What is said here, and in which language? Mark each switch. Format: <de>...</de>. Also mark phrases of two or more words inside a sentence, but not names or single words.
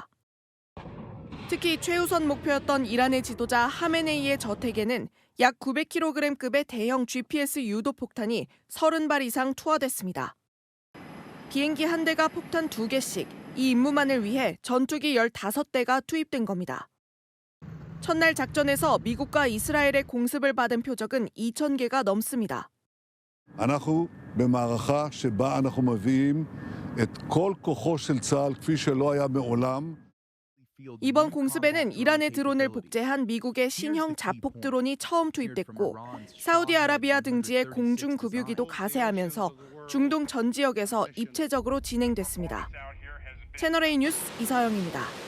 <ko>특히 최우선 목표였던 이란의 지도자 하메네이의 저택에는 약 900kg급의 대형 GPS 유도 폭탄이 30발 이상 투하됐습니다. 비행기 한 대가 폭탄 2개씩, 이 임무만을 위해 전투기 15대가 투입된 겁니다. 첫날 작전에서 미국과 이스라엘의 공습을 받은 표적은 2,000개가 넘습니다.</ko> <he>אנחנו במערכה שבה אנחנו מביאים את כל כוחו של צה"ל כפי שלא היה מעולם.</he> <ko>이번 공습에는 이란의 드론을 복제한 미국의 신형 자폭 드론이 처음 투입됐고 사우디아라비아 등지의 공중 급유기도 가세하면서 중동 전 지역에서 입체적으로 진행됐습니다. 채널A 뉴스 이서영입니다.</ko>